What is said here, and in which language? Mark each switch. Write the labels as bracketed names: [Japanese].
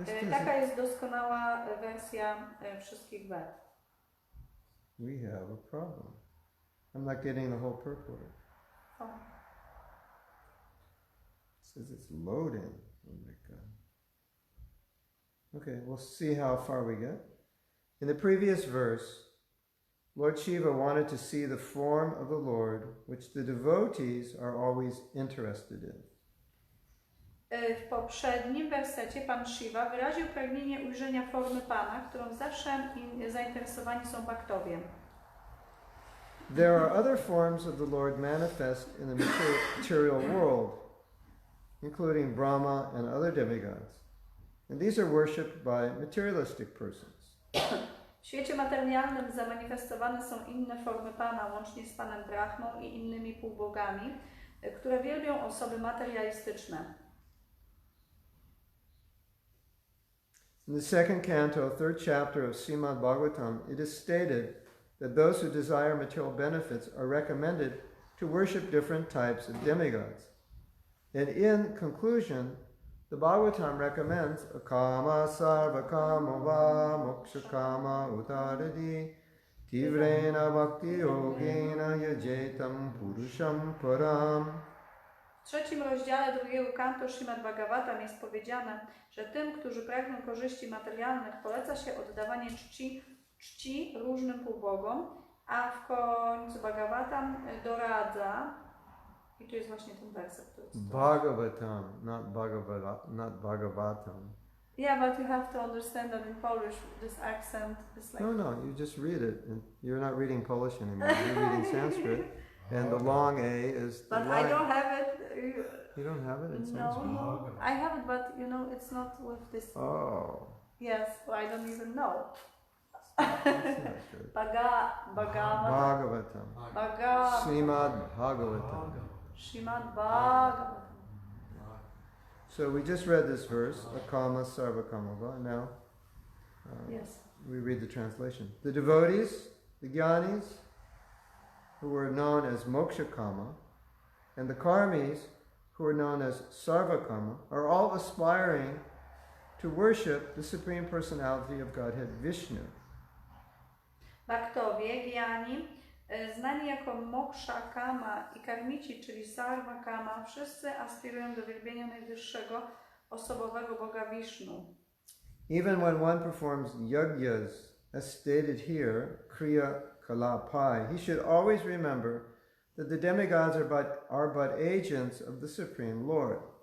[Polish] Taka jest doskonała wersja wszystkich Ved. [English] We have a problem. I'm not getting the whole purport. Oh. It says it's loading. Oh my God. Okay, we'll see how far we get. In the previous verse, Lord Shiva wanted to see the form of the Lord, which the devotees are always interested in. [Polish] W poprzednim wersecie Pan Shiva wyraził pragnienie ujrzenia formy Pana, którą zawsze zainteresowani są bhaktowie. [English] There are other forms of the Lord manifest in the material world. including Brahma and other demigods. And these are worshipped by materialistic persons. [Polish] W świecie materialnym zamanifestowane są inne formy Pana, łącznie z Panem Brahmą i innymi półbogami, które wielbią osoby materialistyczne. [English] In the second canto, third chapter of Srimad Bhagavatam, it is stated that those who desire material benefits are recommended to worship different types of demigods. And in conclusion, the Bhagavatam recommends [Sanskrit] akama sarva kama va moksha kama utaradi tivrena bhakti yogena yajetam purusham param. [Polish] W trzecim rozdziale drugiego kantu Śrīmad Bhagavatam jest powiedziane, że tym, którzy pragną korzyści materialnych, poleca się oddawanie czci różnym półbogom, a w końcu Bhagavatam doradza, i tu jest właśnie ten werset, który jest [English] Bhagavatam, not Bhagavatam. Yeah, but you have to understand that in Polish this accent is like... No, you just read it. And you're not reading Polish anymore. You're reading Sanskrit. And the long A is the But line. I don't have it. You don't have it in No, Sanskrit? no, I have it, but you know, it's not with this. Oh. Yes, well, I don't even know. That's not good. Bhagavatam. Srimad Bhagavatam. Śrīmad Bhagavatam. So we just read this verse, [Sanskrit] akama sarva kamava. [English] Now Yes. we read the translation. The devotees, the jñānis, who were known as moksha kama, and the karmis, who are known as sarva kama, are all aspiring to worship the Supreme Personality of Godhead, Vishnu. [Polish] Bhaktowie, Gyani, znani jako moksha kama i karmici, czyli sarva kama, wszyscy aspirują do wielbienia najwyższego osobowego Boga Vishnu. [English] Even when one performs yogyas, as stated here, kriya kalapai, he should always remember that the demigods are but agents of the Supreme Lord.